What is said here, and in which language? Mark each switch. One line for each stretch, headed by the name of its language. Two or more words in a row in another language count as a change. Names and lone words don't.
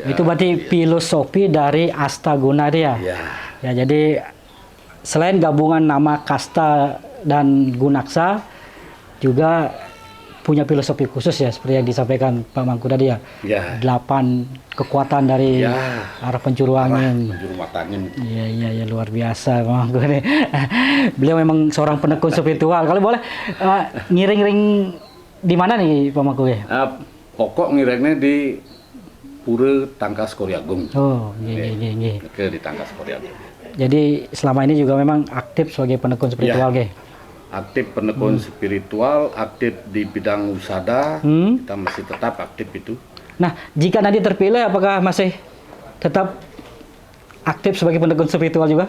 Indonesian: Itu berarti filosofi dari Astaguna dia. Ya, jadi selain gabungan nama Kasta dan Gunaksa, juga punya filosofi khusus ya, seperti yang disampaikan Pak Mangku tadi ya. 8 kekuatan dari arah penjuru angin. Iya, luar biasa Pak Mangku ini. Beliau memang seorang penekun spiritual. Kalau boleh ngiring-ngiring di mana nih Pak Mangku ya? Pokok ngiringnya di Pura Tangkas Koryagung. Oh, iya. Ke di Tangkas Koryagung. Jadi selama ini juga memang aktif sebagai penekun spiritual, aktif penekun spiritual, aktif di bidang usada, kita masih tetap aktif itu. Nah, jika nanti terpilih, apakah masih tetap aktif sebagai penekun spiritual juga?